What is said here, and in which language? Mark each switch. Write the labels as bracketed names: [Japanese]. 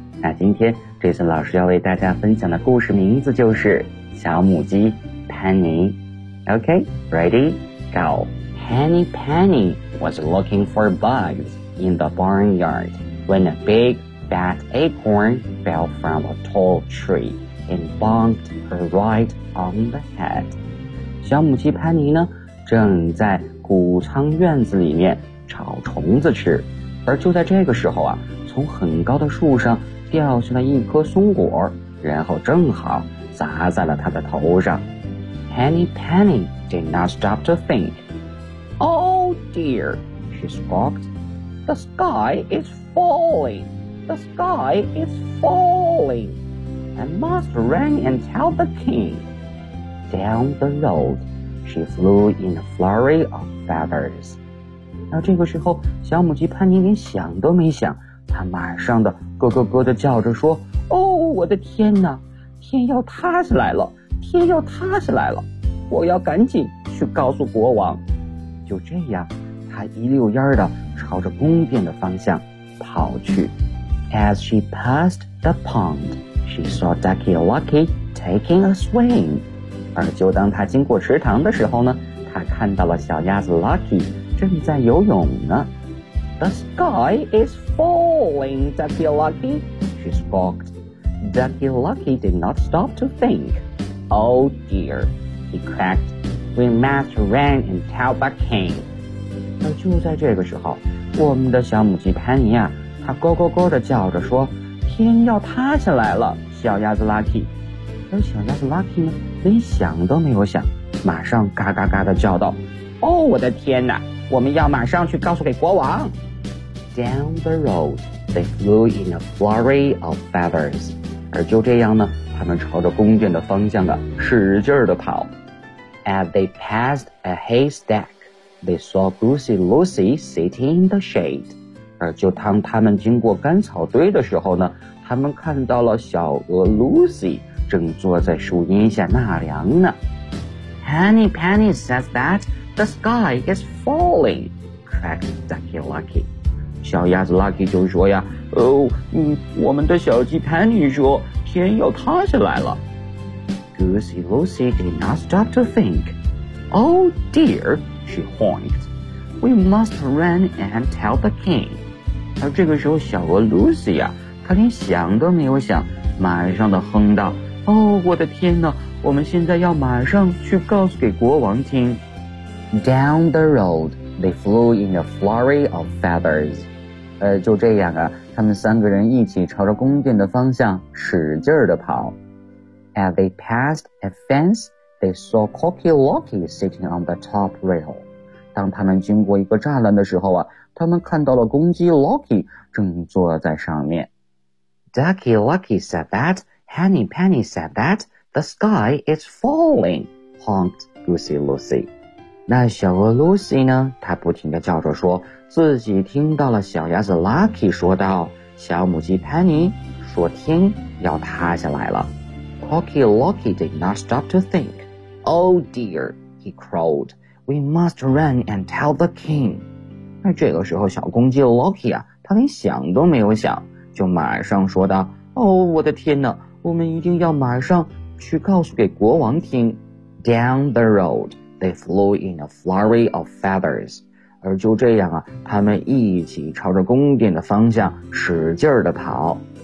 [Chinese] 那今天 Jason 老师要为大家分享的故事名字就是小母鸡 Penny. [English] Okay, ready? Go. Henny Penny was looking for bugs in the barnyard. When a big, fat acorn fell from a tall tree and bonked her right on the head. [Chinese] 小母鸡潘妮呢，正在谷仓院子里面找虫子吃。而就在这个时候啊，从很高的树上掉下了一颗松果，然后正好砸在了她的头上。 [English] Henny Penny did not stop to think. Oh dear, she squawked. The sky is falling. The sky is falling. I must run and tell the king. Down the road, she flew in a flurry of feathers. [Chinese] 那这个时候，小母鸡潘妮连想都没想，她马上的咯咯咯的叫着说：“哦，我的天哪！天要塌下来了！天要塌下来了！我要赶紧去告诉国王。” 就这样，她一溜烟的。朝着宫殿的方向跑去。 [English] As she passed the pond, she saw Ducky Lucky taking a swim. [Chinese] 而就当她经过池塘的时候呢，她看到了小鸭子 Lucky 正在游泳呢。 [English] The sky is falling, Ducky Lucky, she squawked. Ducky Lucky did not stop to think. Oh dear, he cracked. We must run and tell the king. [Chinese] 而就在这个时候，我们的小母鸡潘妮啊，她咯咯咯地叫着说：“天要塌下来了！” 小鸭子 Lucky， 而小鸭子 Lucky 呢，连想都没有想，马上嘎嘎嘎地叫道：“ 哦，我的天哪！我们要马上去告诉给国王。” [English] Down the road, they flew in a flurry of feathers. [Chinese] 而就这样呢，他们朝着宫殿的方向的使劲地跑。 [English] As they passed a haystack. They saw Goosey Lucy sitting in the shade. [Chinese] 而就当他们经过干草堆的时候呢，他们看到了小鹅 Lucy 正坐在树荫下纳凉呢。 [English] Henny Penny says that the sky is falling, cracked Ducky Lucky. [Chinese] 小鸭子 Lucky 就说呀，哦，我们的小鸡 Penny 说天要塌下来了。 [English] Goosey Lucy did not stop to think. Oh dear, she whined. We must run and tell the king. [Chinese] 而这个时候小鹅 Lucy 呀，她连想都没有想，马上的哼道，哦，我的天哪，我们现在要马上去告诉给国王听。 [English] Down the road, they flew in a flurry of feathers. [Chinese] 就这样啊，他们三个人一起朝着宫殿的方向使劲儿地跑。 [English] As they passed a fence, they saw Cocky Locky sitting on the top rail. [Chinese] 当他们经过一个栅栏的时候啊，他们看到了公鸡 Locky 正坐在上面。 [English] Ducky Lucky said that, Henny Penny said that, the sky is falling, honked Goosey Lucy. [Chinese] 那小鹅 Lucy 呢，她不停地叫着说，自己听到了小鸭子 Lucky 说道，小母鸡 Penny 说天要塌下来了。 [English] Cocky Lucky did not stop to think. Oh dear, he crowed, we must run and tell the king. [Chinese] 那这个时候小公鸡 Lucky 啊，他连想都没有想，就马上说道，哦，我的天哪，我们一定要马上去告诉给国王听。 [English] Down the road, they flew in a flurry of feathers. [Chinese] 而就这样啊，他们一起朝着宫殿的方向使劲儿地跑。